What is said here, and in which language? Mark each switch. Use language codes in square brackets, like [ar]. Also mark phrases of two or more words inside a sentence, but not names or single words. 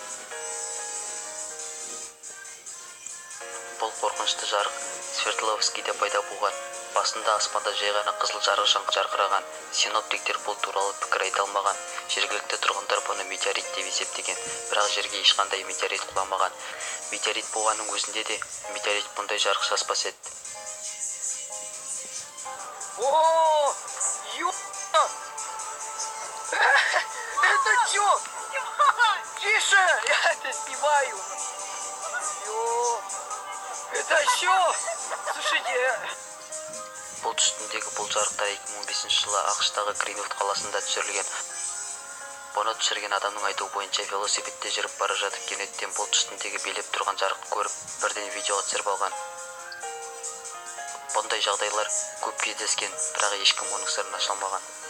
[kk] Бұл қорқынышты жарық Свердловскийде пайда болған. Басында аспанда жай ғана қызыл жарық жарқыраған. Синоптиктер бұл туралы пікір айта алмаған. Жергілікті тұрғындар бұны метеорит деп есептеген, бірақ жерге ешқандай метеорит құламаған. Метеорит болғанның өзінде де метеорит бұндай жарық шашпас еді. [ru] Это чё? Тише, я это снимаю. Это чё? Слушайте. [kk] Бұл үстіндегі бұл жарықтар 2015 жылы ақш-тағы Гринвуд қаласында түсірілген. Бұны түсірген адамның айтуы бойынша велосипедте жүріп бара жатып кенеттен бұлт үстіндегі билеп тұрған жарықты көріп, бірден видеоға түсіріп алған. Бұндай жағдайлар көп кездескен, бірақ ешкім оның сырын аша алмаған.